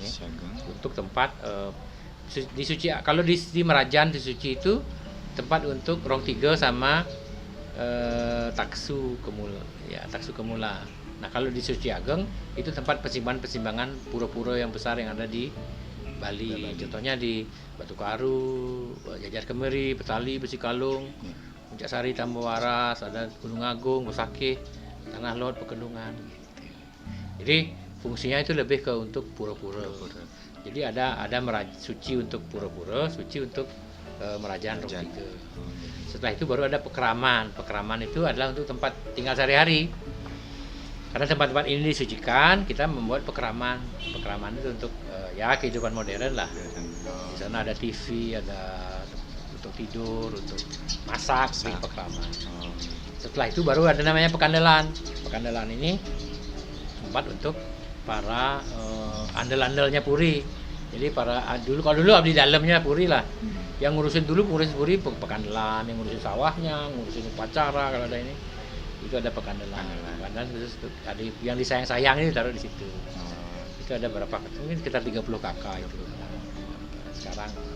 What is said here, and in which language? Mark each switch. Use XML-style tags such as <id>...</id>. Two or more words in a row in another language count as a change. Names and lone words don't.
<id>Untuk tempat di Suci, kalau di Merajan di Suci itu tempat untuk Rong Tiga sama Taksu Kemula. Nah, kalau di Suci Ageng itu tempat persimpangan pura-pura yang besar yang ada di Bali. Contohnya di Batu Karu, Jajar Kemeri, Petali, Besikalung, Puncak Sari, Tambawaras, ada Gunung Agung, Bosakeh, Tanah Lot, Pekenungan. Jadi fungsinya itu lebih ke untuk pura-pura. Jadi ada suci untuk pura-pura, suci untuk Merajan Rong Tiga. Setelah itu baru ada pekeraman. Pekeraman itu adalah untuk tempat tinggal sehari-hari. Karena tempat-tempat ini disucikan, kita membuat pekeraman. Pekeraman itu untuk kehidupan modern lah. Di sana ada TV, ada untuk tidur, untuk masak, bikin pekeraman. Setelah itu baru ada namanya pekandelan. Pekandelan ini tempat untuk para andel-andelnya Puri. Jadi kalau dulu abdi dalamnya Puri lah. Yang ngurusin Puri pekandelan, yang ngurusin sawahnya, ngurusin upacara kalau ada ini. Itu ada pekandelan khusus ada yang disayang-sayang ini taruh di situ. Itu ada berapa, mungkin sekitar 30 kakak itu sekarang.</id>